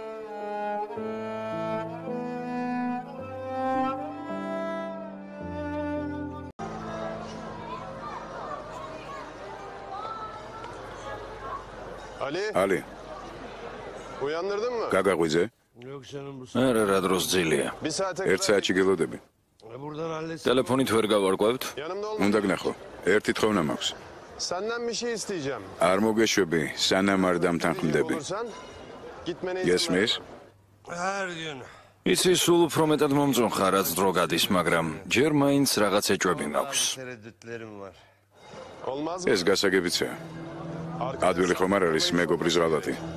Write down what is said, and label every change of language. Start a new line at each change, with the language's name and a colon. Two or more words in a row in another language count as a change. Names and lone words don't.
Georgian: ალი,
Turkish: Uyandırdın mı?
Georgian: გაგაღვიძე? არა, რა დროს ძილია. ერთ საათში გელოდები. ტელეფონით ვერ გავარკვევთ?
Turkish: Yanımda
Georgian: უნდა
Turkish: olma.
Georgian: გნახო. ერთი თხოვნა მაქვს.
Turkish: Senden bir şey isteyeceğim.
Georgian: არ მოგეშვები, სანამ არ დამთანხმდები.
Turkish: Olursan gitmene izin
Georgian: გესმის?
Turkish: Her gün.
Georgian: იცი სულ უფრო მეტად მომწონხარ, რაც დრო გადის, მაგრამ ჯერ მაინც რაღაც ეჭვები მაქვს.
Turkish: Tereddütlerim var. Olmaz mı?
Georgian: ეს გასაგებიცაა. ადვილი ხომ არ არის მეგობრის ღალატი.